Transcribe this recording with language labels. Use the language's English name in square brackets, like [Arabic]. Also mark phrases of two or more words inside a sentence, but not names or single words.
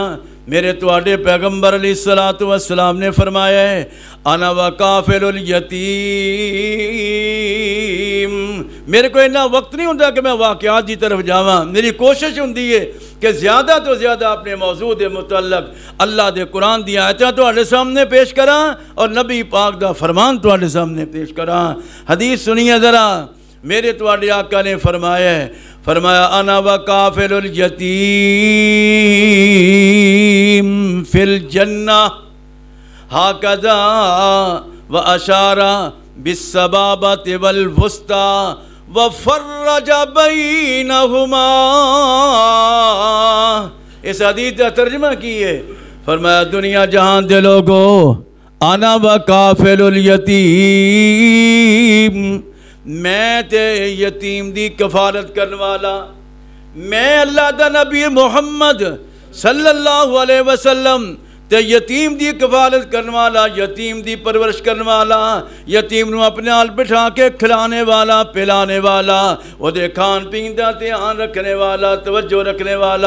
[Punjabi] میرے تواڈے پیغمبر علیہ السلام نے فرمایا ہے [Arabic] انا وکافل الیتیم، [Punjabi] میرے کو اتنا وقت نہیں ہوتا کہ میں واقعات کی طرف جاواں، میری کوشش ہوندی ہے کہ زیادہ تو زیادہ اپنے موضوع دے متعلق اللہ دے قرآن دی آیتاں تواڈے سامنے پیش کراں اور نبی پاک دا فرمان تواڈے سامنے پیش کراں۔ حدیث سنیے ذرا، میرے تواڈے آقا نے فرمایا ہے، فرمایا [Arabic] انا وکافل الیتیم فی الجنہ ہاکذا واشار بالسبابۃ والوسطی وفرج بینہما۔ [Punjabi] اس حدیث کا ترجمہ کیے، فرمایا دنیا جہان دے لوگو [Arabic] انا وکافل الیتیم، [Punjabi] میں تے یتیم دی کفالت کرنے والا، میں اللہ دا نبی محمد صلی اللہ علیہ وسلم تے یتیم دی کفالت کرنے والا، یتیم دی پرورش کرنے والا، یتیم نو اپنے آل بٹھا کے کھلانے والا، پلانے والا، وہ دے کھان پین دا دھیان رکھنے والا، توجہ رکھنے والا۔